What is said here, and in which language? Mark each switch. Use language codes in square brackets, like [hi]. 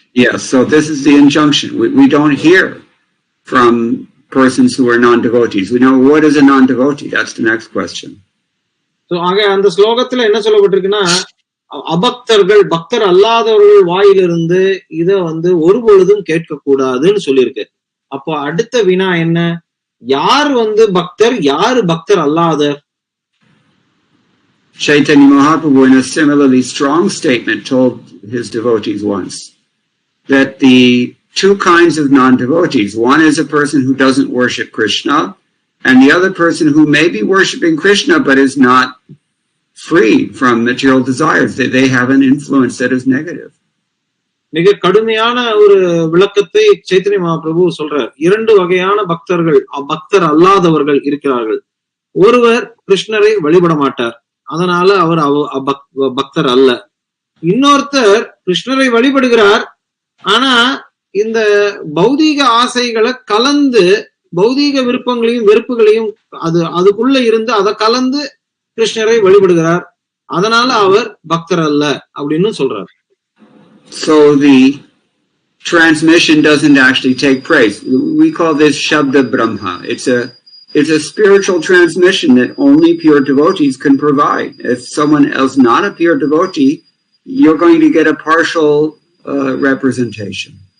[en] Yes, so this is the injunction. We don't hear from persons who are non-devotees. We know what is a non-devotee. That's the next question. [ta] So ஆக அந்த ஸ்லோகத்துல என்ன சொல்லப்பட்டிருக்குன்னா, அபக்தர்கள் பக்தர் அல்லாதவர்கள் வாயிலிருந்து இத ஒருபொழுதும் கேட்க கூடாதுன்னு சொல்லியிருக்கு. அப்போ அடுத்த வினா என்ன, யார் பக்தர், யாரு பக்தர் அல்லாதவர்? [en] Chaitanya Mahaprabhu, in a similarly strong statement, told his devotees once that the two kinds of non-devotees, one is a person who doesn't worship Krishna, and the other person who may be worshiping Krishna but is not free from material desires. They have an influence that is negative. [ta] மிக கடுமையான ஒரு விளக்கத்தை சைத்தன்ய மகாபிரபு சொல்றார். இரண்டு வகையான பக்தர்கள், பக்தர் அல்லாதவர்கள் இருக்கிறார்கள். ஒருவர் கிருஷ்ணரை வழிபட மாட்டார், அதனால அவர் பக்தர் அல்ல. இன்னொருத்தர் கிருஷ்ணரை வழிபடுகிறார், ஆனா இந்த பௌதீக ஆசைகளை கலந்து பௌதீக விருப்பங்களையும் வெறுப்புகளையும் அதுக்குள்ள இருந்து அதை கலந்து கிருஷ்ணரை வழிபடுகிறார், அதனால அவர் பக்தர் அல்ல அப்படின்னு சொல்றார். [en] So the transmission doesn't actually take place. We call this Shabda Brahma. It's a spiritual transmission that only pure devotees can provide. If someone else not a pure devotee, you're going to get a partial representation.